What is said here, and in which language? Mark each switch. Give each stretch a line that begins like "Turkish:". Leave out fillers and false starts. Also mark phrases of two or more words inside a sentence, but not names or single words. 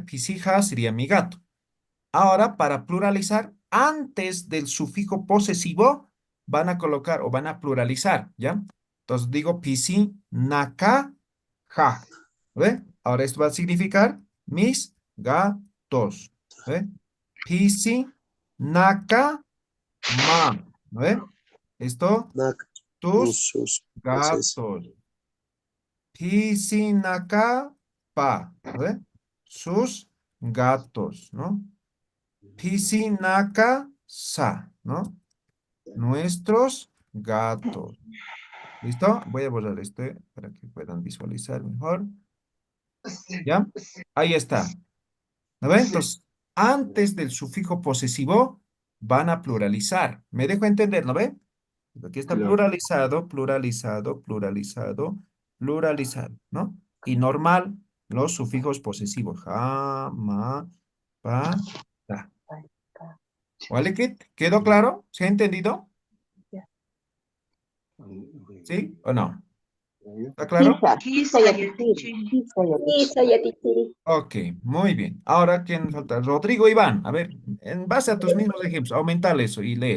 Aymara: Pisi ja
Spanish: sería mi gato. Ahora, para pluralizar, antes del sufijo posesivo, van a colocar o van a pluralizar, ¿ya? Entonces digo
Aymara: pisi, naka, ja.
Spanish: ¿Ve? Ahora esto va a significar mis gatos.
Aymara: ¿Ve? Pisi, naka, ma. ¿Ve?
Spanish: Esto, Nak. tus Sus.
Aymara: gatos. Pisi, naka, pa. ¿Ve?
Spanish: Sus gatos, ¿no?
Aymara: Pisinaka sa,
Spanish: ¿no? Nuestros gatos. ¿Listo? Voy a borrar este para que puedan visualizar mejor. ¿Ya? Ahí está. ¿No ven? Entonces, antes del sufijo posesivo van a pluralizar. ¿Me dejo entender? ¿No ven? Aquí está pluralizado, pluralizado, pluralizado, pluralizado, ¿no? Y normal, los sufijos posesivos.
Aymara: Ja, ma, pa, ta.
Spanish: ¿Vale, Kit? ¿Quedó claro? ¿Se ha entendido? ¿Sí o no? ¿Está claro? Quizá, Yatichiri.
Aymara: Isa, Yatichiri.
Spanish: Ok, muy bien. Ahora, ¿quién falta? Rodrigo Iván. A ver, en base a tus mismos ejemplos, aumentar eso y leer.